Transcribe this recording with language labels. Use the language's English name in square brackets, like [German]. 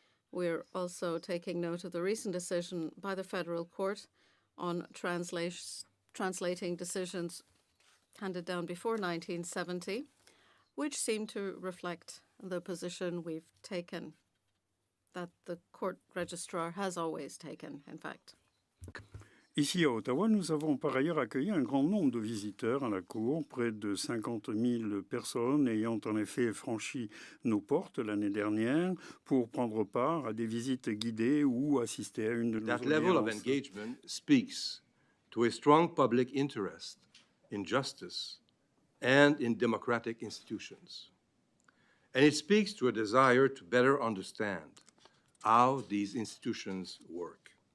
[English] We're also taking note of the recent decision by the Federal Court on translating decisions handed down before 1970, which seem to reflect the position we've taken, that the court registrar has always taken, in fact. [French] Ici à Ottawa, nous avons par ailleurs accueilli un grand nombre de visiteurs à la Cour, près de 50 000 personnes ayant en effet franchi nos portes l'année dernière pour prendre part à des visites guidées ou assister à une de nos audiences. [English] That level of engagement speaks to a strong public interest in justice and in democratic institutions. And it speaks to a desire to better understand how these institutions work.